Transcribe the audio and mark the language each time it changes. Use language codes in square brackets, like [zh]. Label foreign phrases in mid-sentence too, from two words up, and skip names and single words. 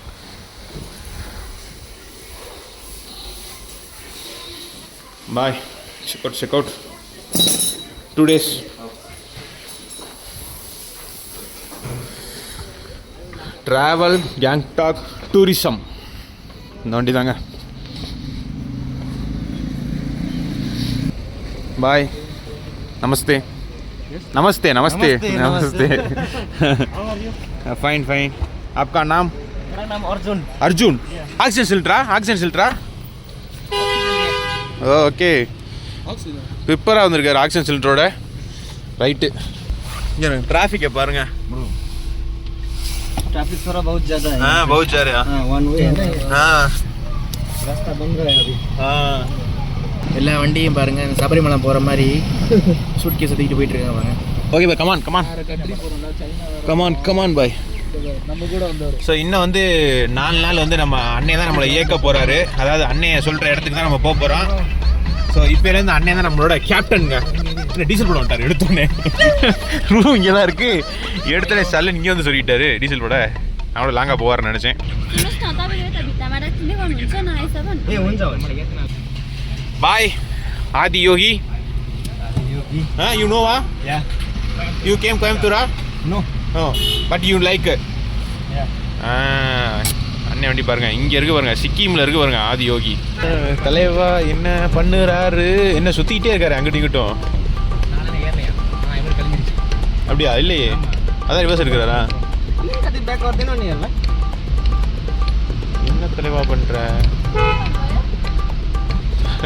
[ta] பாய். [en] check out 2 days. [ta] ட்ராவல் கேங்டாக் டூரிசம் இந்த வண்டி தாங்க. [hi] बाय. नमस्ते. नमस्ते नमस्ते नमस्ते. [en] fine fine. [hi] आपका नाम? मेरा नाम अर्जुन. [en] अर्जुन. oxygen cylinder ok. [ta] பிப்பராக வந்திருக்காரு ஆக்சிஜன் சிலிண்டரோட. ரைட்டு. இங்கே [hi] ट्रैफिक है [ta] பாருங்க. [hi] ट्रैफिक थोड़ा बहुत ज़्यादा है. हाँ बहुत ज़्यादा है. वन वे है ना. हाँ रास्ता बंद है अभी. हाँ [ta] எல்லா வண்டியும் பாருங்க சபரிமலை போகிற மாதிரி சூட்கேஸ் தூக்கிட்டு போயிட்டு இருக்காங்க பாருங்க. [en] ok பாய், come on come on பாய். [ta] நம்ம கூட வந்தவர். ஸோ இன்னும் வந்து 4 நாள் வந்து நம்ம அண்ணே தான் நம்மளை இயக்க போகிறாரு. அதாவது அண்ணே சொல்கிற இடத்துக்கு தான் நம்ம போக போகிறோம். ஸோ இப்போலேருந்து அண்ணே தான் நம்மளோட கேப்டனுங்க. டீசல் போட வந்துட்டார் எடுத்தோடனே. ரூம் இங்கே தான் இருக்குது. எடுத்தோடனே சல்லுன்னு இங்கே வந்து சொல்லிட்டாரு டீசல் போட. நான் கூட லாங்காக போவார்னு நினச்சேன். [en] Bye, Adi Yogi. Huh? You know what? Yeah. You came Coimbatore? No. No. But you like it? Yeah. [ta] அண்ணே வண்டி பாருங்க, இங்கே இருக்கு பாருங்க, சிக்கிமில் இருக்கு பாருங்க ஆதி யோகி. தலைவா என்ன பண்ணுறாரு, என்ன சுற்றிக்கிட்டே இருக்காரு அங்கிட்டும் இங்கிட்டும். அப்படியா? இல்லையே, அதான் ரிவர்ஸ் எடுக்கிறாரா? என்ன தலைவா பண்ணுற?